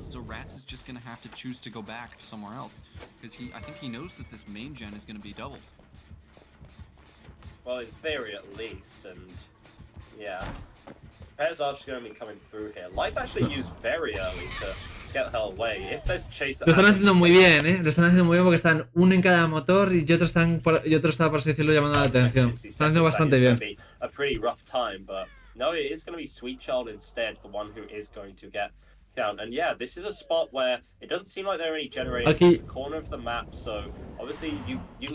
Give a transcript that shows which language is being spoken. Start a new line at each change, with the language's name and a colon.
English: So Rats is just going to have to choose to go back somewhere else because I think he knows that this main gen is going to be doubled. Well, in theory at least, and yeah. Pairs are just going to be coming through here. Life actually used very early to get the hell away. If there's chase that
Spanish: lo están haciendo muy bien, Lo están haciendo muy bien porque están uno en cada motor y otro está, por así decirlo, llamando la atención. Están haciendo bastante bien.
English: A pretty rough time, but no, it is going to be Sweet Child instead, the one who is going to get count. And yeah, this is a spot where it doesn't seem like there are any generators
Spanish: Aquí.
English: in the corner of the map, so obviously you can